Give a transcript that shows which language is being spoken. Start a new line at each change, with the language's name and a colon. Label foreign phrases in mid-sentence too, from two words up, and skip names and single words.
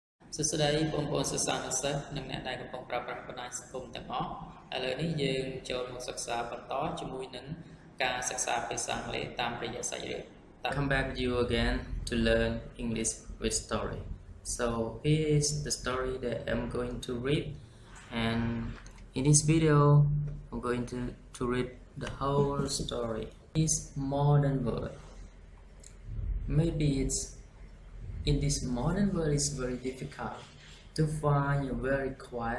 Khmer: សួស្តីបងប្អូនសិស្សានុសិស្សនិងអ្នកដែលកំពុងប្រើប្រាស់បណ្ដាញសង្គមទាំងអស់ឥឡូវនេះយើងចូលមកសិក្សាបន្តជាមួយនឹងការសិក្សាភាសាអង់គ្លេសតាមរយៈសាច់រឿង
English: Come back with you again to learn English with story. So here is the story that I'm going to read, and in this video I'm going to read the whole story. This modern world, maybe it's in this modern world, it's very difficult to find a very quiet